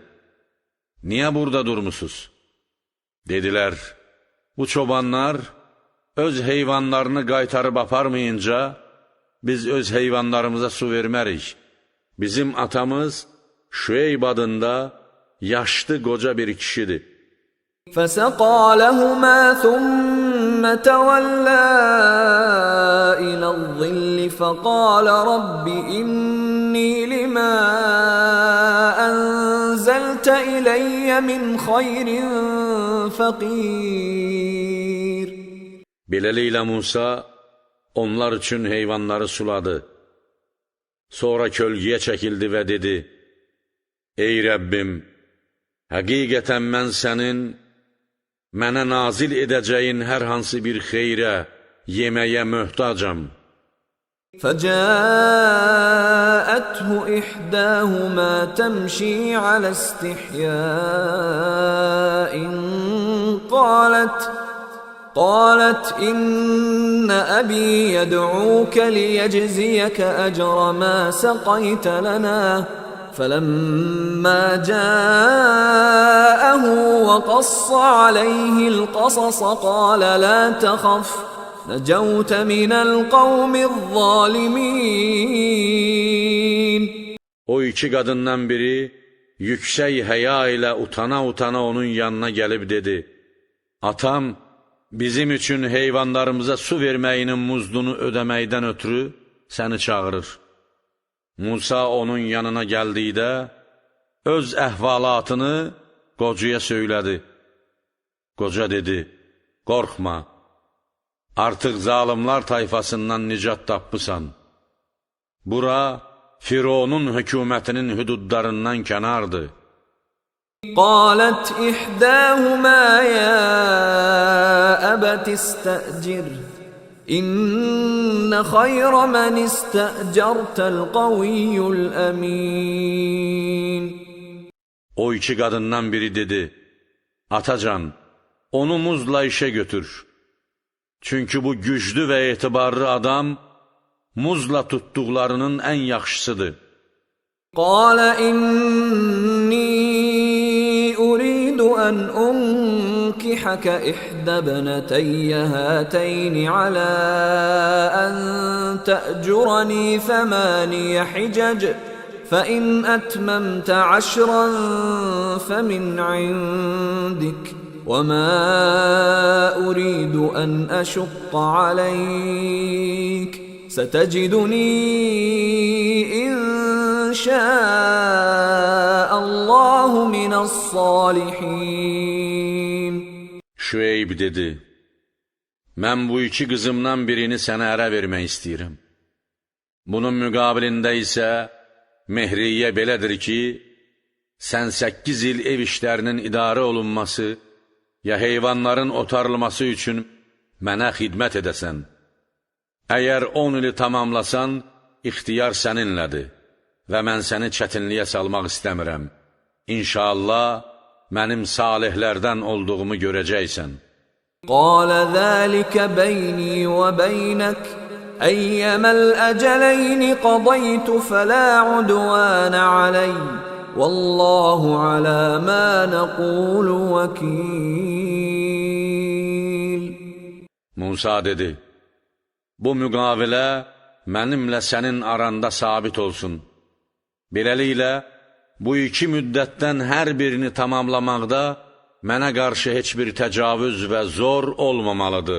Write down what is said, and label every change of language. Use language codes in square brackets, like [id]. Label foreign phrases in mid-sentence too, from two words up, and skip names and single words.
[az] Niyə burada durmusunuz? Dedilər, bu çobanlar öz heyvanlarını qaytarıb aparmayınca, biz öz heyvanlarımıza su vermərik. Bizim atamız Şüeyb adında yaşlı qoca bir kişidir. [ar] فَسَقَى لَهُمَا ثُمَّ تَوَلَّى إِلَى الظِّلِّ فَقَالَ رَبِّ إِنِّي لِمَا أَنزَلْتَ إِلَيَّ مِنْ خَيْرٍ فَقِيرٌ. [az] Beləliklə Musa onlar üçün heyvanları suladı. Sonra kölgəyə çəkildi və dedi, ey Rəbbim, həqiqətən mən sənin mənə nazil edəcəyin hər hansı bir xeyrə, yeməyə möhtacam. [ar] فَجَاءَتْهُ إِحْدَاهُمَا تَمْشِي عَلَى اسْتِحْيَاءٍ قالت إن أبي يدعوك ليجزيك أجر ما سقيت لنا. فلما جاءه وقص عليه القصص قال لا تخف نجوت من القوم الظالمين. [az] O iki qadından biri yüksək həya ilə utana onun yanına gəlib dedi, atam bizim üçün heyvanlarımıza su verməyinin muzdunu ödəməkdən ötürü səni çağırır. Musa onun yanına gəldikdə, öz əhvalatını qocaya söylədi. Qoca dedi, qorxma, artıq zalimlar tayfasından nicat tapmısan. Bura, Fironun hökumətinin hüdudlarından kənardır. [ar] قالت إحداهما يا أبت استأجره إن خير من استأجرت القوي الأمين. [az] O iki qadından biri dedi, Atacan, onu muzla işe götür. Çünkü bu güclü ve etibarlı adam, muzla tuttuklarının en yaxşısıdır. [ar] قال إني أريد أن أنكحك إحدى ابنتي هاتين على أن تأجرني 8 حجج فإن أتممت 10 فمن عندك وما أريد أن أشق عليك ستجدني إن شاء الله من الصالحين. [az] Şüeyb dedi, mən bu iki qızımdan birini sənə ərə vermək istəyirəm. Bunun müqabilində isə Mehriyyə belədir ki, sən 8 il ev işlərinin idarə olunması ya heyvanların otarılması üçün mənə xidmət edəsən. Əgər 10 ili tamamlasan, ixtiyar səninlədir və mən səni çətinliyə salmaq istəmirəm. İnşallah, mənim salihlərdən olduğumu görəcəksən. [ar] قال ذلك بيني وبينك أيما الأجلين قضيت فلا عدوان علي والله على ما نقول وكيل. [az] Musa dedi, bu müqavilə mənimlə sənin aranda sabit olsun. Beləliklə, bu iki müddətdən hər birini tamamlamaqda mənə qarşı heç bir təcavüz və zor olmamalıdır.